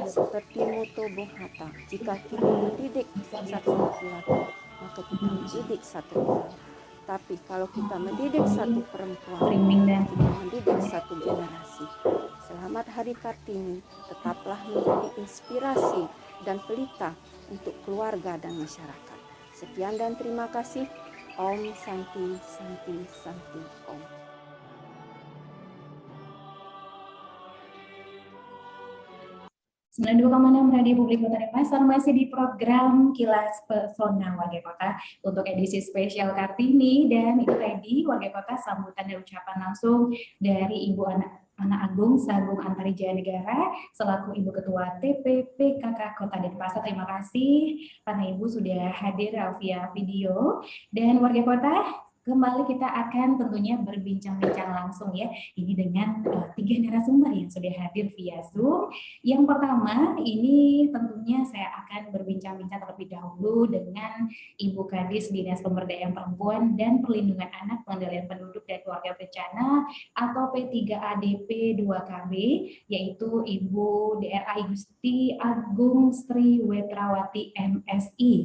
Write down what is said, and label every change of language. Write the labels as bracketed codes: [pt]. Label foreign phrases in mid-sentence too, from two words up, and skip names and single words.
[id] Seperti moto Bung Hatta, jika kita mendidik satu laki-laki, maka kita mendidik satu orang. Tapi kalau kita mendidik satu perempuan, kita mendidik satu generasi. Selamat Hari Kartini, tetaplah menjadi inspirasi dan pelita untuk keluarga dan masyarakat. Sekian dan terima kasih. Om Santi, Santi, Santi, Om. Radio Publik Kota Denpasar masih di program Kilas Pesona Warga Kota untuk edisi spesial Kartini, dan itu tadi Warga Kota sambutan dan ucapan langsung dari Ibu Ana Agung Sagung Antari Jaya Negara selaku Ibu Ketua TPPKK Kota Denpasar. Terima kasih karena Ibu sudah hadir via video. Dan Warga Kota, Kembali kita akan tentunya berbincang-bincang langsung ya, ini dengan 3 narasumber yang sudah hadir via Zoom. Yang pertama, ini tentunya saya akan berbincang-bincang terlebih dahulu dengan Ibu Kadis Dinas Pemberdayaan Perempuan dan Perlindungan Anak, Pengendalian Penduduk dan Keluarga Berencana atau P3ADP 2KB, yaitu Ibu DRA Gusti Agung Sri Wetrawati MSI.